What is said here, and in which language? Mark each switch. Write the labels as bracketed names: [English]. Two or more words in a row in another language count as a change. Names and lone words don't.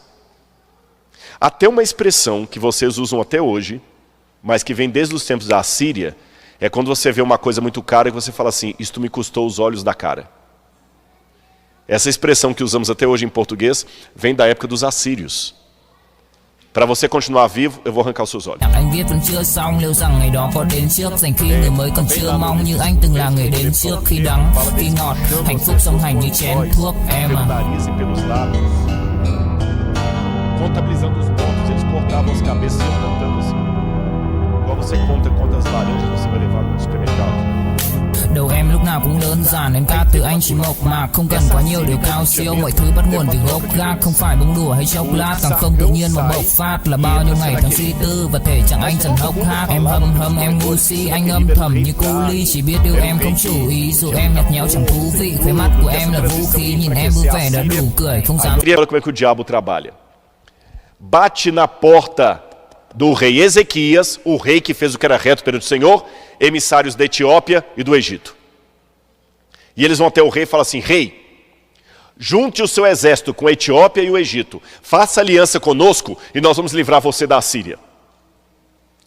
[Portuguese] Até uma expressão que vocês usam até hoje, mas que vem desde os tempos da Assíria, é quando você vê uma coisa muito cara e você fala assim, isto me custou os olhos da cara. Essa expressão que usamos até hoje em português vem da época dos assírios. Para você continuar vivo, eu vou arrancar os seus olhos. [Vietnamese] Anh viết vẫn chưa xong, liệu rằng ngày đó có đến trước, dành khi người mới còn chưa mong như anh từng là người đến trước, khi đắng, khi ngọt, hạnh phúc song hành như chén thuốc em à. [Portuguese] Contabilizando os pontos, eles cortavam as cabeças e iam contando assim. Igual você conta quantas laranjas você vai levar no supermercado. [Vietnamese] Đầu em lúc nào cũng đơn giản, em ca từ anh chỉ mộc mạc, không cần quá nhiều điều cao siêu, mọi thứ bắt nguồn từ gốc gác, không phải bông đùa hay chốc lát, càng không tự nhiên mà bộc phát, là bao nhiêu ngày tháng suy tư và thể chẳng anh dần hốc hác. Em hâm em ngu si, anh âm thầm như cu ly, chỉ biết yêu em không chủ ý, dù em nhạt nhẽo chẳng thú vị, khóe mắt của em là vũ khí, nhìn em vui vẻ đã đủ cười, không dám. [Portuguese] Olha como é que o diabo trabalha. Bate na porta do rei Ezequias, o rei que fez o que era reto perante o Senhor, emissários da Etiópia e do Egito. E eles vão até o rei e falam assim, rei, junte o seu exército com a Etiópia e o Egito, faça aliança conosco e nós vamos livrar você da Assíria.